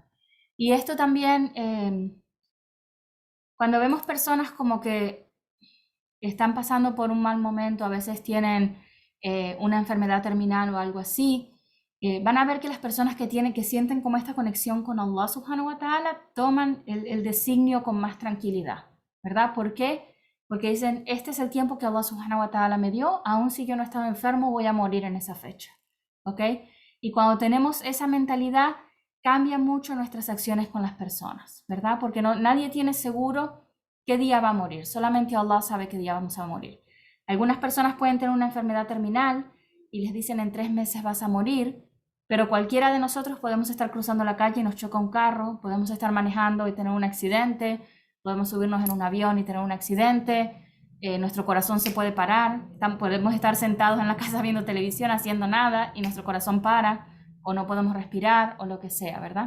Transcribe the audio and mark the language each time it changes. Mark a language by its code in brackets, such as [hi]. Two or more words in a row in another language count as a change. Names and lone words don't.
[es] Y esto también, cuando vemos personas como que están pasando por un mal momento, a veces tienen una enfermedad terminal o algo así, van a ver que las personas que sienten como esta conexión con [ar] الله سبحانه وتعالى [es] toman el designio con más tranquilidad, ¿verdad? ¿Por qué? Porque dicen, este es el tiempo que [ar] الله سبحانه وتعالى [es] me dio, aun si yo no estaba enfermo, voy a morir en esa fecha, ¿ok? Y cuando tenemos esa mentalidad, cambia mucho nuestras acciones con las personas, ¿verdad? Porque nadie tiene seguro qué día va a morir, solamente Allah sabe qué día vamos a morir. Algunas personas pueden tener una enfermedad terminal y les dicen en 3 meses vas a morir, pero cualquiera de nosotros podemos estar cruzando la calle y nos choca un carro, podemos estar manejando y tener un accidente, podemos subirnos en un avión y tener un accidente, nuestro corazón se puede parar, podemos estar sentados en la casa viendo televisión haciendo nada y nuestro corazón para, o no podemos respirar, o lo que sea, ¿verdad?